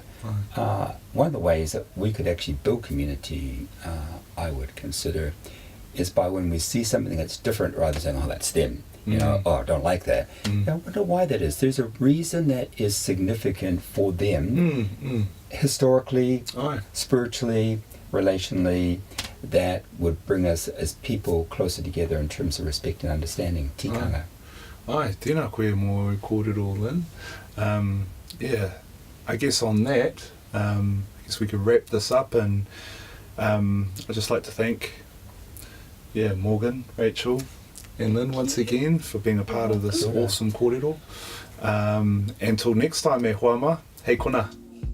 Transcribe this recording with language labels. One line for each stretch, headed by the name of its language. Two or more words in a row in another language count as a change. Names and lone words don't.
English: One of the ways that we could actually build community, I would consider, is by when we see something that's different, rather than saying, that's them, I don't like that. I wonder why that is. There's a reason that is significant for them, historically, spiritually, relationally, that would bring us as people closer together in terms of respect and understanding tikanga.
Māori: Tēnā koe mō kōrero in.
English: I guess on that, I guess we could wrap this up, and I'd just like to thank Morgan, Rachel and Lynn once again for being a part of this awesome kōrero. Until next time,
Māori: e hoa ma, hei kona.